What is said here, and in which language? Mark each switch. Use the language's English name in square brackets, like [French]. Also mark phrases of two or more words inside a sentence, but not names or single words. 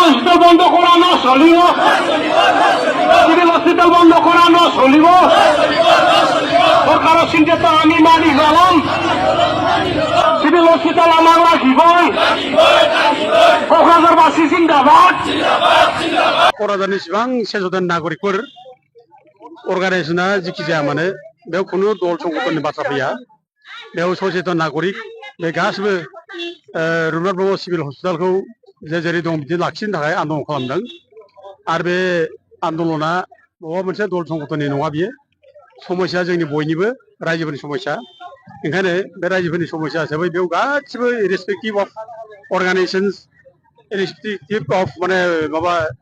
[Assamese] হসপিটাল বন্ধ করানো চলিব [English] civil hospital [Assamese] বন্ধ করানো চলিব সরকারের সিদ্ধান্ত আমি মানি গেলাম [English] civil hospital [Assamese] আমার লাগিবই क'क्राझारबासि जिंदाबाद [Bodo] क'क्राझारनि इसिबां सेजन नागरिकफोर अर्गानाइजेसना जिखि जाया मानो बेयाव खुनु दल संगठननि बाथ्रा फैया बेयाव सचेतन नागरिक बे गासिबो रुपनाथ ब्रह्म सिभिल हस्पिटालखौ जेरै दं बिदि लाखिनो थाखाय आन्दलन खालामदों आरो बे आन्दलना बबेबा मोनसे दल संगठननि नङा बियो समस्या जोंनि बयनिबो रायजोफोरनि समस्या ओंखायनो बे रायजोफोरनि समस्या हिसाबै बेयाव गासिबो [English] irrespective of organisations irrespective of [Bodo] माने माबा